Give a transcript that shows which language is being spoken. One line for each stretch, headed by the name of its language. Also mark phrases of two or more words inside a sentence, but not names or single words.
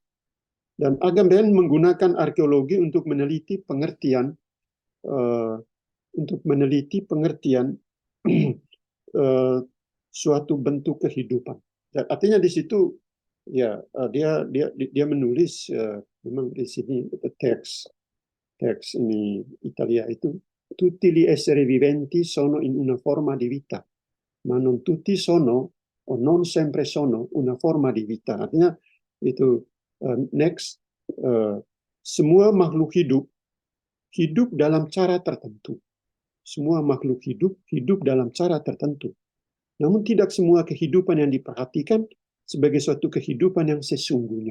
Indonesian: Dan Agamben menggunakan arkeologi untuk meneliti pengertian suatu bentuk kehidupan. Dan artinya di situ ya dia menulis memang di sini teks ini Italia itu
Italian: tutti gli esseri viventi sono in una forma di vita, ma non tutti sono o non sempre sono una forma di vita.
Indonesian: Artinya itu next semua makhluk hidup dalam cara tertentu. Semua makhluk hidup dalam cara tertentu. Namun tidak semua kehidupan yang diperhatikan sebagai suatu kehidupan yang sesungguhnya.